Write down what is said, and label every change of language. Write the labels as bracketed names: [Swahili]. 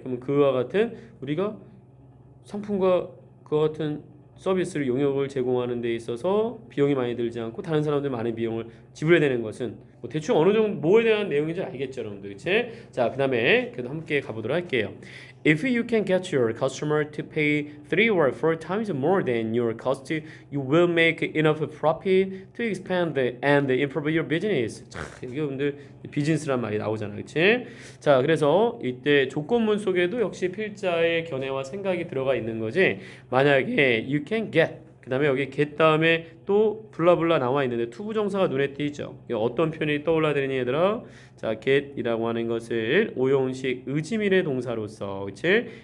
[Korean] 그러면 그와 같은 우리가 상품과 그와 같은 서비스를 용역을 제공하는 데 있어서 비용이 많이 들지 않고 다른 사람들 많은 비용을 지불해야 되는 것은 뭐 대충 어느 정도 뭐에 대한 내용인지 알겠죠, 여러분들. 그치? 자, 그 다음에 그래도 함께 가보도록 할게요. [English] If you can get your customer to pay 3 or 4 times more than your cost, you will make enough profit to expand and improve your business. [Korean] 자, 이게 여러분들 비즈니스란 말이 나오잖아, 그렇지? 자, 그래서 이때 조건문 속에도 역시 필자의 견해와 생각이 들어가 있는 거지. 만약에 [English] you can get [Korean] 그 다음에 여기 get 다음에 또 블라블라 나와 있는데 투부정사가 눈에 띄죠. 어떤 표현이 떠올라야 되니 얘들아? 자, get이라고 하는 것을 오형식 의지미래 동사로서, 그치?